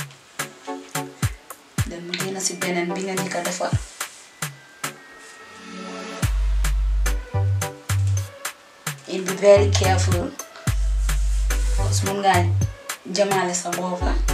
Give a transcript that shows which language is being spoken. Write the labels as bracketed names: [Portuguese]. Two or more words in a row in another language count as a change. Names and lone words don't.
[Wolof] then mu génn ci benen bi nga njëkka defar [English] and be very careful because [Wolof] mun nga jamale sa boppa.